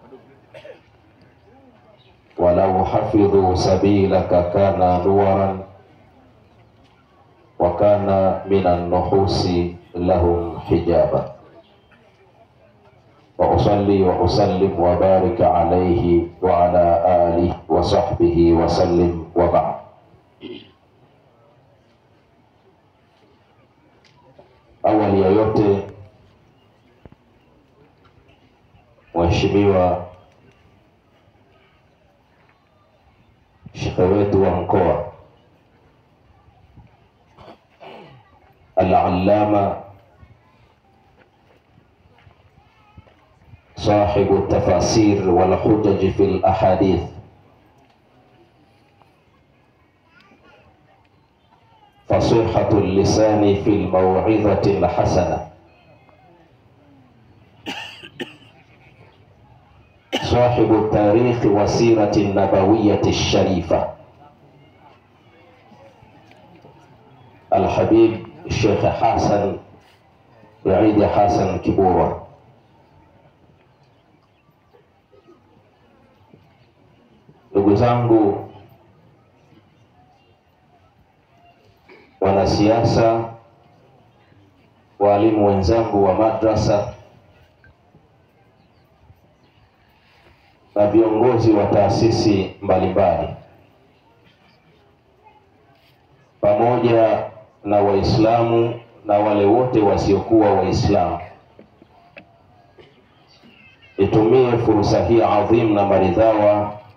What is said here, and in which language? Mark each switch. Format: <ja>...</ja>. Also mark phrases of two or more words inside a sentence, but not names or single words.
<ar>ولو حفظوا سبيلك كان نورا، وكان من النحوس لهم حجابا. وأصلي وأسلم وبارك عليه وعلى آله وصحبه وسلم وبعد.</ar> <sw>Awali ya yote, Mheshimiwa Shekhe wetu wa mkoa</sw> <ar>Al-Allama صاحب التفاسير والحجج في الأحاديث فصيحة اللسان في الموعظة الحسنة، صاحب التاريخ والسيرة النبوية الشريفة الحبيب الشيخ حسن بعيد حسن كبورة.</ar> <sw>Ndugu zangu wanasiasa, walimu wenzangu wa madrasa na viongozi wa taasisi mbalimbali, pamoja na Waislamu na wale wote wasiokuwa Waislamu, nitumie fursa hii adhim na maridhawa</sw>